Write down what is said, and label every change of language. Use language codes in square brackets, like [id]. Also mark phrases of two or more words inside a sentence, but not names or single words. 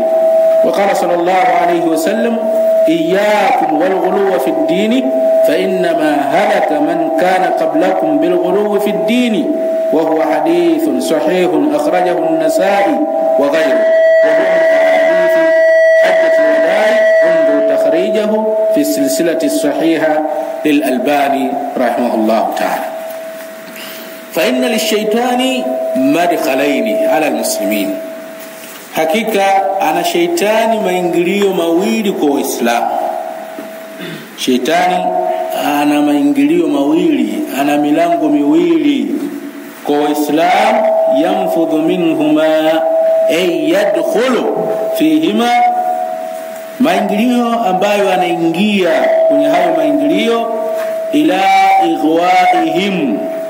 [ar] وقال صلى الله عليه وسلم إياكم والغلو في الدين فإنما هلك من كان قبلكم بالغلو في الدين، وهو حديث صحيح أخرجه النسائي وغيره، وهو من حديث حجة الوداع، انظر تخريجه في السلسلة الصحيحة للألباني رحمه الله تعالى. فإن للشيطان مدخلين على المسلمين، [sw] hakika ana shaitani maingilio mawili kwa Waislamu. Shaitani ana maingilio mawili, ana milango miwili kwa Waislamu. [ar] ينفذ منهما أي يدخل فيهما [sw] maingilio ambayo anaingia kwenye hayo maingilio [ar] إلى إغوائهم,